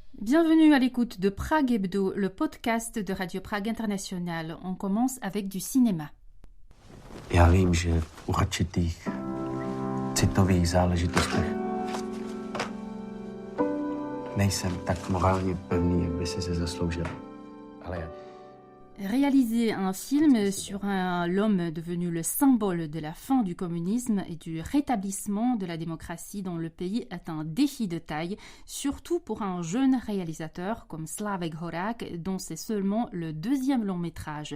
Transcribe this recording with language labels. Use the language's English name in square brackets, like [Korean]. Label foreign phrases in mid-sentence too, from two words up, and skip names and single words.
[French] Bienvenue à l'écoute de Prague Hebdo, le podcast de Radio Prague International. On commence avec du cinéma. [Czech] Já vím, že v určitých citových záležitostech nejsem tak morálně pevný, jak by si se zasloužil. Ale já... [French] Réaliser un film sur l'homme devenu le symbole de la fin du communisme et du rétablissement de la démocratie dans le pays est un défi de taille, surtout pour un jeune réalisateur comme Slavek Horak, dont c'est seulement le deuxième long métrage.